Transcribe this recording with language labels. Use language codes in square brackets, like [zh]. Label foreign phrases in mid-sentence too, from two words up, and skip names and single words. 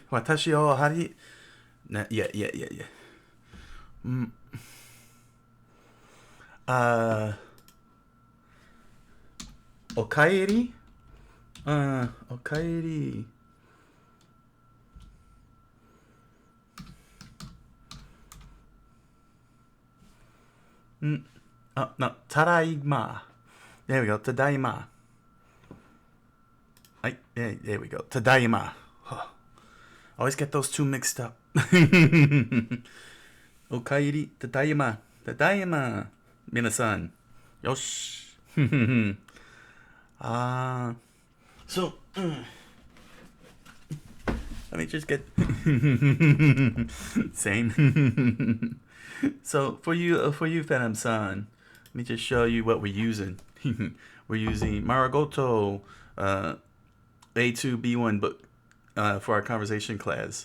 [ja] 私を、はい。いや。あおかえりおかえり。No, ただいま。 [en] There we go. [ja] ただいま。 [en] はい。There we go. ただいま。Always get those two mixed up. [ja] おかえり、ただいま、ただいま、皆さん。よし。 [en] So, let me just get same. So for you, Phantom-san, let me just show you what we're using. We're using Marigoto A2 B1 book for our conversation class.